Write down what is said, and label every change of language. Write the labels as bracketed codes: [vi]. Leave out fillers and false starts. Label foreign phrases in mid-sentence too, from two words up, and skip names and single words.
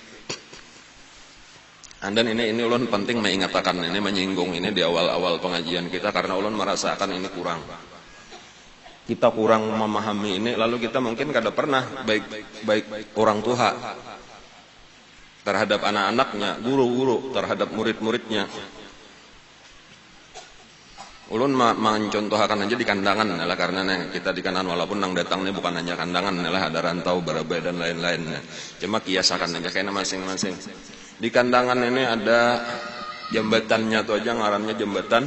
[bjn] Dan ini ulun penting mengingatkan, ini menyinggung ini di awal-awal pengajian kita, karena ulun merasakan ini kurang. Kita kurang memahami ini, lalu kita mungkin kada pernah baik orang tua terhadap anak-anaknya, guru-guru terhadap murid-muridnya. Ulun mencontohkan aja di kandangan adalah karena kita di kanan walaupun nang datangnya bukan hanya kandangan adalah ada rantau, barabai dan lain-lain. Cuma kiasakan aja kayaknya masing-masing. Di kandangan ini ada jambatannya tuh aja ngarannya jembatan.